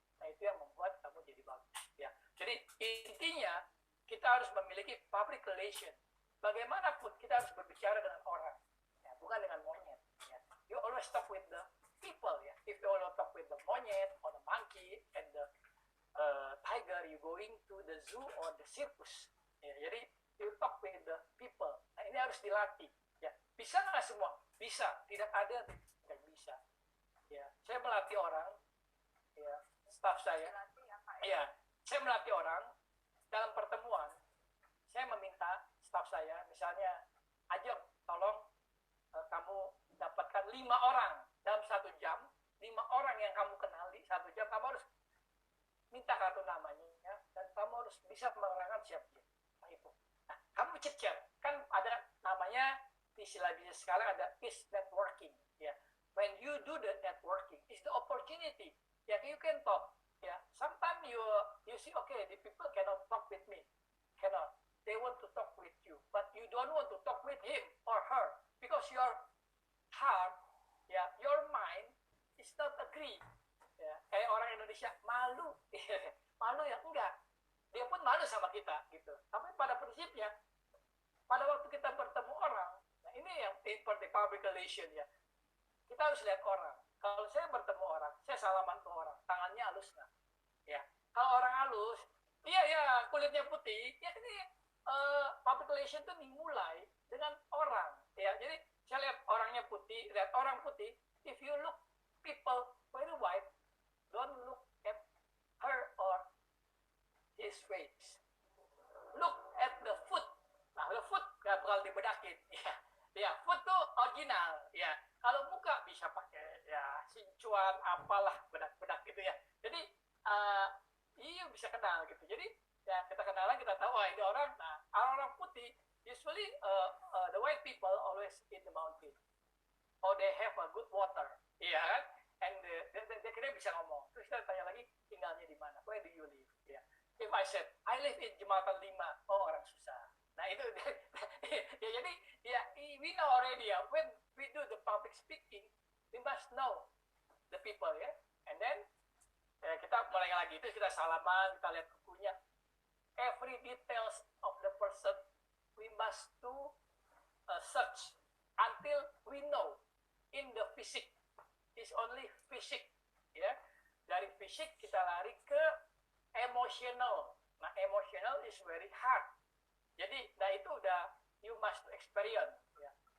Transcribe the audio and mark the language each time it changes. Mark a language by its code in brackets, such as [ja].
[id] Nah, itu yang membuat kamu jadi bagus ya. Jadi intinya kita harus memiliki public relation. Bagaimanapun kita harus berbicara dengan orang ya, bukan dengan monyet ya. [en] You always talk with the people ya. If you always talk with the monyet or the monkey and the tiger, you going to the zoo or the circus ya. [id] Jadi [en] you talk with the people. [id] Nah, ini harus dilatih ya. Bisa nggak semua? Bisa. Tidak ada tidak bisa ya. Saya melatih orang ya, staff saya ya. Saya melatih orang dalam pertemuan. Saya meminta staff saya, misalnya, Ajeng, tolong kamu dapatkan 5 orang dalam 1 jam, 5 orang yang kamu kenali 1 jam, kamu harus minta kartu namanya ya, dan kamu harus bisa menerangkan siapa dia. Nah, itu. Nah, kamu chat, kan ada namanya di istilah bisnis sekarang ada [en] is networking [id] ya. [en] When you do the networking, is the opportunity. Ya, you can talk. Ya, sometimes you see, okay, the people cannot talk with me, cannot. They want to talk with you, but you don't want to talk with him or her because your heart, ya, your mind is not agree. [id] Ya, kayak orang Indonesia malu, malu ya enggak. Dia pun malu sama kita gitu. Tapi pada prinsipnya, pada waktu kita bertemu orang, nah ini yang seperti public relation ya. Kita harus lihat orang. Kalau saya bertemu orang, saya salaman ke orang, tangannya halus nggak? Ya. Kalau orang halus, iya kulitnya putih, ya ini public relation itu dimulai dengan orang. Ya, jadi saya lihat orangnya putih, lihat orang putih. [en] If you look people very white, don't look at her or his face. Look at the foot. Nah, the foot [id] nggak bakal dibedakin. Ya, foot tuh original. Ya, kalau muka bisa pakai ya sincuan apalah bedak-bedak gitu ya. Jadi iya bisa kenal gitu. Jadi ya kita kenalan, kita tahu ini orang. Nah, orang putih [en] usually the white people always in the mountain. Or they have a good water. [id] Iya kan? [en] And [id] dia kira bisa ngomong. Terus kita tanya lagi, tinggalnya di mana? [en] Where do you live? Ya. If I said, I live in Jembatan 5. [id] Oh, orang susah. [en] Nah, itu ya, jadi ya we know already ya, when we do the public speaking, we must know the people ya. And then [id] kita mulai lagi, itu kita salaman, kita lihat bukunya. [en] Every details of the person we must do search until we know in the physics. Is only [id] fisik ya. Dari fisik kita lari ke emotional. [en] Nah, emotional is very hard. [id] Jadi nah itu udah [en] you must experience ya.